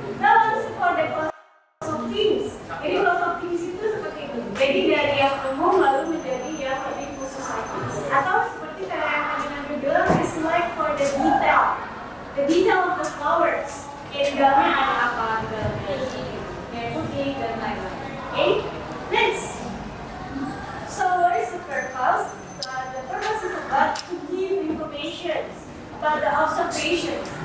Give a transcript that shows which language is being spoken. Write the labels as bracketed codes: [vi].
[en] Now let's for the class of things. [id] Jadi class of things itu seperti itu. Jadi dari yang umum lalu menjadi yang lebih khusus lagi. Atau seperti kayak yang tadi Nabi bilang, [en] is like for the detail. The detail of the flowers. [id] Di dalamnya ada apa? Kayak putih dan lain-lain. Okay? Next. [en] So what is the purpose? The purpose is about to give information about the observation.